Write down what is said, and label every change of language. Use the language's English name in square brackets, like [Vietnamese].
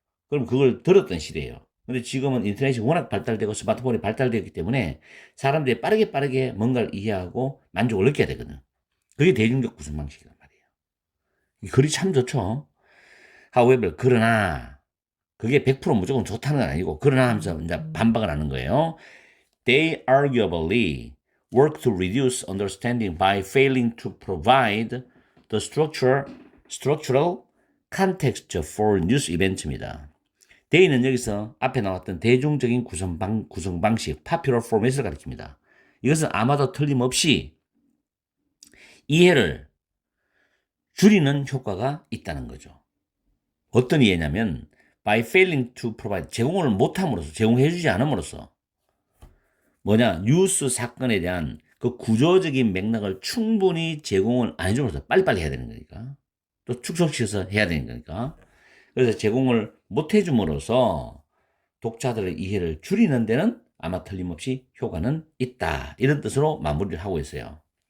[Korean] 그럼 그걸 들었던 시대예요. 근데 지금은 인터넷이 워낙 발달되고 스마트폰이 발달되었기 때문에 사람들이 빠르게 뭔가를 이해하고 만족을 느껴야 되거든. 그게 대중적 구성 방식이란 말이에요. 이 글이 참 좋죠. However, 그러나 그게 100% 무조건 좋다는 건 아니고, 그러나 하면서 이제 반박을 하는 거예요. [English] They arguably work to reduce understanding by failing to provide the structural context for news events입니다. [Korean] They는 여기서 앞에 나왔던 대중적인 구성 방식, popular format을 가리킵니다. 이것은 아마도 틀림없이 이해를 줄이는 효과가 있다는 거죠. 어떤 이해냐면 [English] by failing to provide [Korean] 제공을 못함으로써 제공해주지 않음으로써 뭐냐 뉴스 사건에 대한 그 구조적인 맥락을 충분히 제공을 안 해줌으로써 빨리빨리 해야 되는 거니까 또 축소시켜서 해야 되는 거니까 그래서 제공을 못 해줌으로써 독자들의 이해를 줄이는 데는 아마 틀림없이 효과는 있다 이런 뜻으로 마무리를 하고 있어요.